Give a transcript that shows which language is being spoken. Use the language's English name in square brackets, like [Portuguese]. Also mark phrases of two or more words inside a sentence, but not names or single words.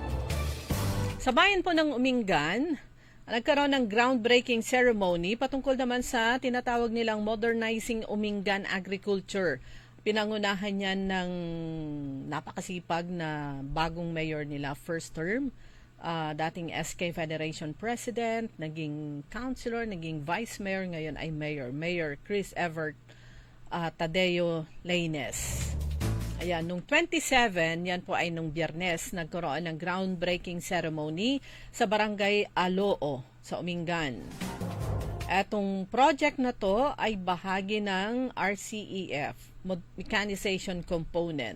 [Filipino] Sa bayan po ng Umingan, nagkaroon ng [English] groundbreaking ceremony [Filipino] patungkol naman sa tinatawag nilang Modernizing Umingan Agriculture. Pinangunahan niyan ng napakasipag na bagong mayor nila [English] first term, [Filipino] dating SK Federation President, naging councilor, naging [English] vice mayor, [Filipino] ngayon ay mayor. Mayor Chris Evert Tadeo Lainez. Ayan, nung 27, yan po ay nung Biyernes, nagkaroon ng [English] groundbreaking ceremony [Filipino] sa Barangay Aloo sa Umingan. Etong project na to ay bahagi ng RCEF, Mechanization Component.